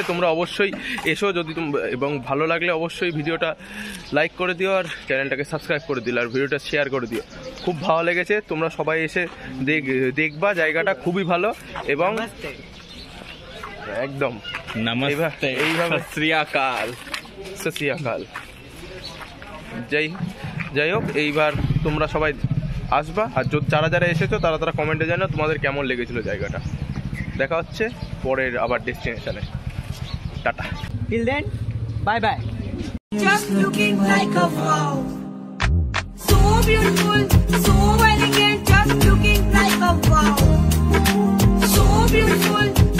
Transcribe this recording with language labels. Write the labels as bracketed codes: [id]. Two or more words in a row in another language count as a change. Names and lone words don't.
[bn] তোমরা অবশ্যই এসো যদি এবং ভালো লাগলে অবশ্যই ভিডিওটা লাইক করে দিও আর চ্যানেলটাকে সাবস্ক্রাইব করে দিও আর ভিডিওটা শেয়ার করে দিও। খুব ভালো লেগেছে, তোমরা সবাই এসে দেখবা, জায়গাটা খুবই ভালো। এবং একদম [hi] नमस्ते [bn] এইভাবে [pa] ਸਤ ਸ੍ਰੀ ਅਕਾਲ। ਸਤ ਸ੍ਰੀ ਅਕਾਲ। [bn] যাই হোক, এইবার তোমরা সবাই আসবা। আর যারা যারা এসেছো তারা কমেন্টে জানাও তোমাদের কেমন লেগেছিল জায়গাটা। দেখা হচ্ছে পরের আবার ডেস্টিনেশনে। টাটা। [en] Till then, bye bye. Just looking like a wow. So beautiful, so elegant, just looking like a wow. So beautiful.